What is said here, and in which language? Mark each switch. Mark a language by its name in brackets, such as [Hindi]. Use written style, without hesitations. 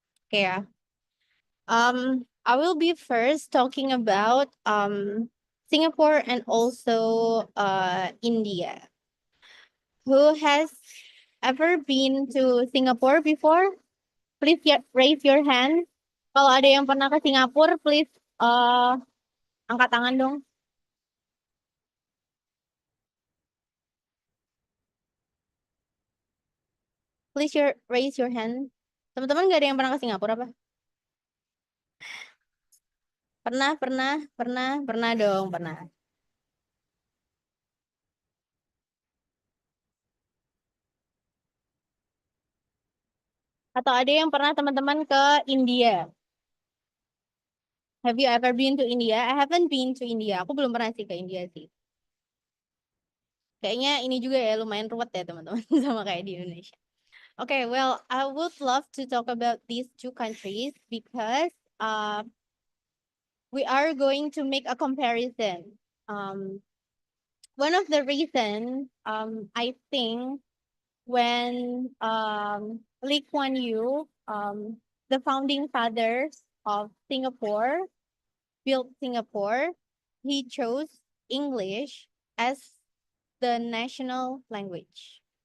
[English] Okay. I will be first talking about Singapore and also India. Who has ever been to Singapore before? Please raise your hand. [Indonesian] Kalau ada yang pernah ke Singapura, [English] please [Indonesian] angkat tangan dong. [English] Please raise your hand. [Indonesian] Teman-teman nggak ada yang pernah ke Singapura apa? Pernah dong, pernah. Atau ada yang pernah teman-teman ke India? [English] Have you ever been to India? I haven't been to India. [Indonesian] Aku belum pernah sih ke India sih. Kayaknya ini juga ya lumayan ruwet ya teman-teman sama kayak di Indonesia. [English] Okay, well, I would love to talk about these two countries because we are going to make a comparison. One of the reasons I think when Lee Kuan Yew, the founding fathers of Singapore, built Singapore, he chose English as the national language.